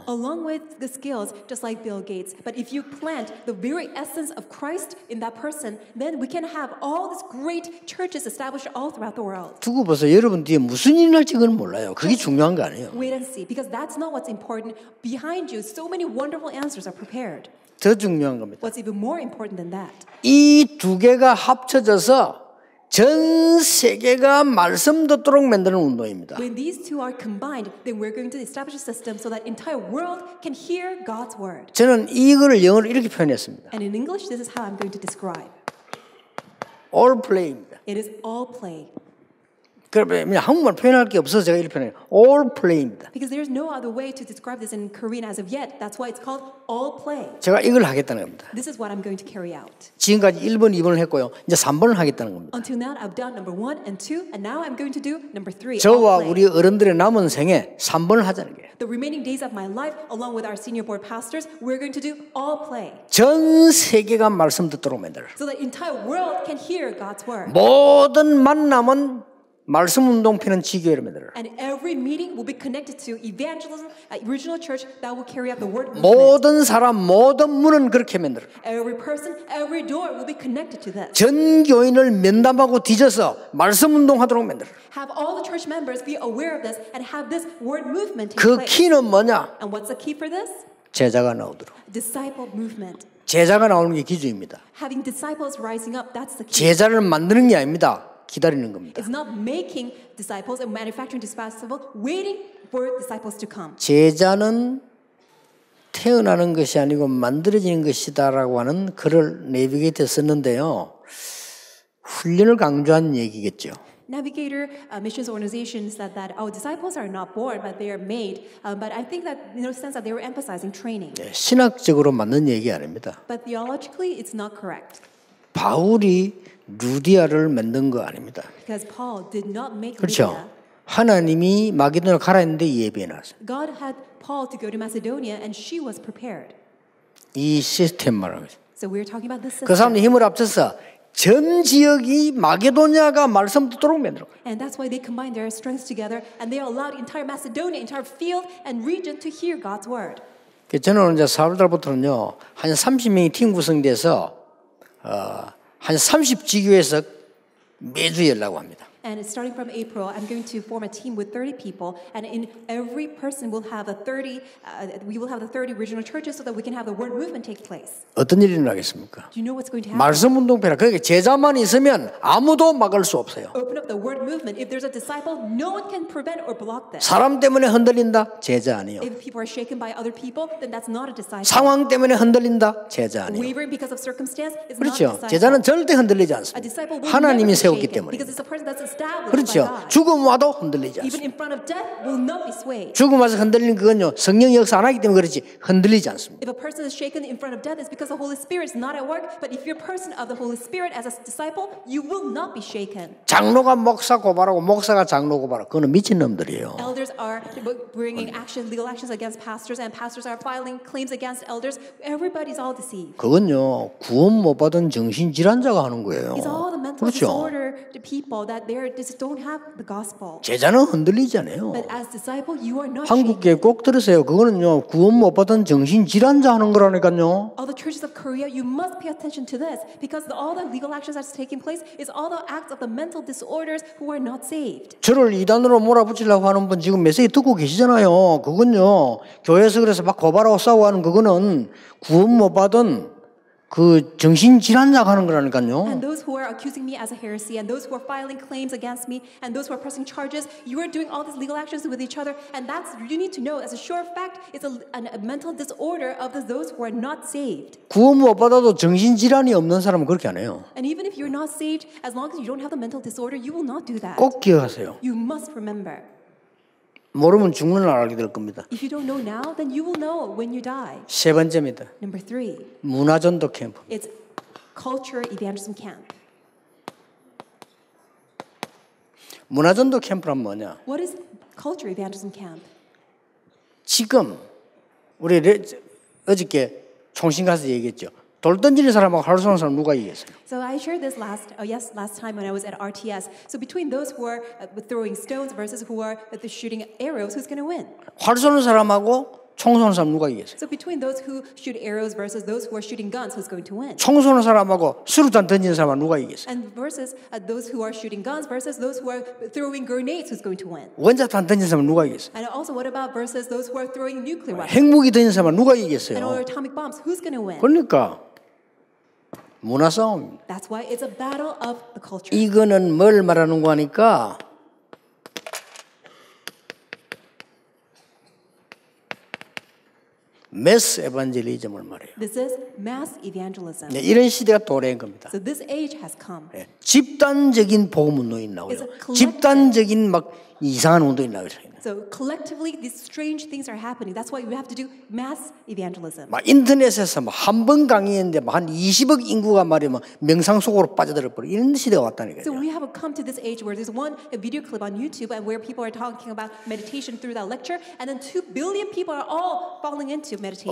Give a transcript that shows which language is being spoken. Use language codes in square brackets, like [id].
[en] Along with the skills, just like Bill Gates. But if you plant the very essence of Christ in that person, then we can have all these great churches established all throughout the world. [ko] 두고 보세요. 여러분 뒤에 무슨 일이 날지 그건 몰라요. 그게 중요한 거 아니에요. [en] Wait and see, because that's not what's important. Behind you, so many wonderful answers are prepared. [ko] 더 중요한 겁니다. [en] What's even more important than that? [ko] 이 두 개가 합쳐져서 전 세계가 말씀 듣도록 만드는 운동입니다. [en] When these two are combined, then we're going to establish a system so that entire world can hear God's word. [ko] 저는 이거를 영어로 이렇게 표현했습니다. [en] And in English, this is how I'm going to describe. All play [ko] 입니다. [en] It is all play. [ko] 그러면 한국말 표현할 게 없어서 제가 이렇게 표현해요. [en] All play [ko] 입니다. [en] Because there's no other way to describe this in Korean as of yet. That's why it's called all play. [ko] 제가 이걸 하겠다는 겁니다. [en] This is what I'm going to carry out. [ko] 지금까지 1번, 2번을 했고요. 이제 3번을 하겠다는 겁니다. [en] Until now, I've done number 1 and 2, and now I'm going to do number 3. [ko] 저와 우리 어른들의 남은 생에 3번을 하자는 거예요. [en] The remaining days of my life, along with our senior board pastors, we're going to do all play. [ko] 전 세계가 말씀 듣도록 만들어. [en] So that entire world can hear God's word. [ko] 모든 만남은 말씀 운동편은 지교회를 만들어. [en] And every meeting will be connected to evangelism at Original Church that will carry out the word movement. [ko] 모든 사람, 모든 문은 그렇게 만들어. [en] Every person, every door will be connected to this. [ko] 전 교인을 면담하고 뒤져서 말씀 운동하도록 만들어. [en] Have all the church members be aware of this and have this word movement take 그 place. [ko] 키는 뭐냐? [en] And what's the key for this? [ko] 제자가 나오도록. [en] Disciple movement. [ko] 제자가 나오는 게 기준입니다. Having disciples rising up, that's the key. 제자를 만드는 게 아닙니다. 기다리는 겁니다. [en] It's not making disciples and manufacturing disciples, waiting for disciples to come. [ko] 제자는 태어나는 것이 아니고 만들어지는 것이다라고 하는 글을 내비게이터에 썼는데요. 훈련을 강조한 얘기겠죠. [en] Navigator Missions Organization said that our disciples are not born, but they are made. But I think that in a sense that they were emphasizing training. [ko] 신학적으로 맞는 얘기 아닙니다. [en] But theologically, it's not correct. [ko] 바울이 루디아를 만든 거 아닙니다. [en] Because Paul did not make [ko] 그렇죠. [en] Lydia. [ko] 하나님이 마게도냐 가라 했는데 예비해 놨어요. [en] God had Paul to go to Macedonia, and she was prepared. [ko] 이 시스템 말하는 거죠. [en] So So we're talking about this [ko] 그 사람들 [en] system. [ko] 힘을 합쳐서 전 지역이 마게도냐가 말씀 듣도록 만들어. [en] And that's why they combine their strengths together and they allowed entire Macedonia, entire field and region to hear God's word. [ko] 저는 이제 4월달부터는요, 한 30명이 팀 구성돼서, 한 30지교에서 매주 열라고 합니다. [en] And starting from April, I'm going to form a team with 30 people, and in every person will have we will have the 30 regional churches so that we can have the word movement take place. [ko] 어떤 일이 일어나겠습니까? [en] Do you know what's going to happen? [ko] 말씀 운동회라. 그러니까 제자만 있으면 아무도 막을 수 없어요. [en] Open up the word movement. If there's a disciple, no one can prevent or block this. [ko] 사람 때문에 흔들린다? 제자 아니에요. [en] If people are shaken by other people, then that's not a disciple. [ko] 상황 때문에 흔들린다? 제자 아니에요. [en] Wavering because of circumstance is not a [ko] 그렇죠. [en] disciple. [ko] 제자는 절대 흔들리지 [en] A [ko] 않습니다. [en] disciple will [ko] 하나님이 세웠기 [en] shaken [ko] 때문에. [en] because it's a person that's established by [ko] 그렇죠. [en] God. [ko] 죽음 와도 흔들리지 [en] Even in front of death will not be swayed. [ko] 죽음 와서 흔들리는 그건요, 성령이 역사 안 하기 때문에 그렇지 흔들리지 않습니다. [en] If a person is shaken in front of death, it's because the Holy Spirit is not at work. But if you're a person of the Holy Spirit as a disciple, you will not be shaken. [ko] 장로가 목사 고발하고 목사가 장로 고발하고 그거는 미친놈들이에요. [en] Elders are bringing legal actions against pastors, and pastors are filing claims against elders. Everybody's all deceived. [ko] 그건요, 구원 못 받은 정신질환자가 하는 거예요. [en] It's all the mental [ko] 그렇죠. [en] disorder to people that they just don't have the gospel. [ko] 제자는 흔들리지 않아요. [en] But as disciple, you are not [ko] 한국에 [en] shaken. [ko] 꼭 들으세요. 그거는요, 구원 못 받은 정신질환자 하는 거라니까요. [en] All the churches of Korea, you must pay attention to this because all the legal actions that's taking place is all the acts of the mental disorders who are not saved. [ko] 저를 이단으로 몰아붙이려고 하는 분 지금 메시지 듣고 계시잖아요. 그건요, 교회에서 그래서 막 고발하고 싸우고 하는 그거는 구원 못 받은 그 정신질환자가 하는 거라니까요. [en] And those who are accusing me as a heresy, and those who are filing claims against me, and those who are pressing charges, you are doing all these legal actions with each other, and that's you need to know as a sure fact, it's a mental disorder of those who are not saved. [ko] 구원 못 받아도 정신질환이 없는 사람은 그렇게 안 해요. [en] And even if you're not saved, as long as you don't have the mental disorder, you will not do that. [ko] 꼭 기억하세요. [en] You must remember. [ko] 모르면 죽는 날 알게 될 겁니다. [en] If you don't know now, then you will know when you die. [ko] 세 번째입니다. [en] Number 3, [ko] 문화전도 캠프. [en] it's culture evangelism camp. [ko] 문화전도 캠프란 뭐냐? [en] What is culture evangelism camp? [ko] 지금 우리 어저께 총신 가서 얘기했죠. 돌 던지는 사람하고 활 쏘는 사람 누가 이겼어요? [en] So I shared this last time when I was at RTS. So between those who are throwing stones versus who are shooting arrows, who's going to win? [ko] 활 쏘는 사람하고 총 쏘는 사람 누가 이겼어요? [en] So between those who shoot arrows versus those who are shooting guns, who's going to win? [ko] 총 쏘는 사람하고 수류탄 던지는 사람은 누가 이겼어요? [en] And versus those who are shooting guns versus those who are throwing grenades, who's going to win? [ko] 원자탄 던지는 사람은 누가 이겼어요? [en] And also, what about versus those who are throwing nuclear weapons? [ko] 핵무기 던지는 사람은 누가 [en] And or [ko] 이겼어요? [en] atomic bombs, who's going to win? [ko] 그러니까 문화 싸움입니다. [en] That's why it's a battle of the culture. [ko] 이거는 뭘 말하는 거 하니까 매스 에반젤리즘을 말해요. [en] This is mass evangelism. [ko] 네, 이런 시대가 도래한 겁니다. [en] So this age has come. [ko] 네, 집단적인 복음 운동이 나오요. [en] It's a collective- [ko] 집단적인 막 이상한 운동이 나오죠. [en] So collectively, these strange things are happening. That's why we have to do mass evangelism. [ko] 막 인터넷에서 한 번 강의했는데 한 20억 인구가 말이면 명상 속으로 빠져들어 버려 이런 시대가 왔다니까요. [en] So we have come to this age where there's a video clip on YouTube and where people are talking about meditation through that lecture, and then 2 billion people are all falling into meditation.